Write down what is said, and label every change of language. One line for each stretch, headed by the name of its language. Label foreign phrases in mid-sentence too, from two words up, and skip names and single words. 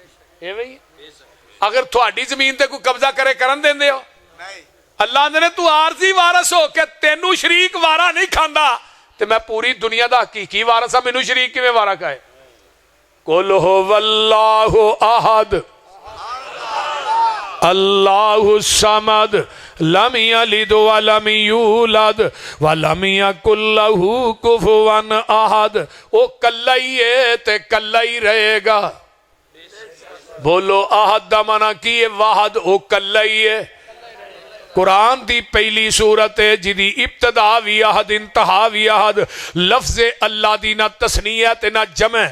Punjabi: ਐਵੇਂ ਹੀ ਅਗਰ ਤੁਹਾਡੀ ਜ਼ਮੀਨ ਤੇ ਕੋਈ ਕਬਜ਼ਾ ਕਰੇ ਕਰਨ ਦਿੰਦੇ ਹੋ? ਅੱਲਾਹ ਆਂਦੇ ਨੇ ਤੂੰ ਆਰਜ਼ੀ ਵਾਰਸ ਹੋ ਕੇ ਤੈਨੂੰ ਸ਼ਰੀਕ ਵਾਰਾ ਨਹੀਂ ਖਾਂਦਾ, ਤੇ ਮੈਂ ਪੂਰੀ ਦੁਨੀਆ ਦਾ ਹਕੀਕੀ ਵਾਰਸ ਆ, ਮੈਨੂੰ ਸ਼ਰੀਕ ਕਿਵੇਂ ਵਾਰਾ ਖਾਏ?
Arabic: قل هو الله أحد الله الصمد لم يلد ولم يولد ولم يكن له كفوا أحد.
Punjabi: ਵੋ ਕੱਲਾ ਹੀ ਹੈ ਤੇ ਕੱਲਾ ਹੀ ਰਹੇਗਾ। ਬੋਲੋ ਅਹਦ ਦਾ ਮਨਾ ਕੀ ਹੈ? ਵਾਹਦ। ਵੋ ਕੱਲਾ ਹੀ ਹੈ। ਕੁਰਾਨ ਦੀ ਪਹਿਲੀ ਸੂਰਤ ਹੈ ਜਿਦੀ ਇਬਤਦਾ ਭੀ ਅਹਦ ਇੰਤਹਾ ਭੀ ਅਹਦ। ਲਫ਼ਜ਼ ਅੱਲਾਹ ਦੀ ਨਾ ਤਸਨੀਆ ਤੇ ਨਾ ਜਮੇ।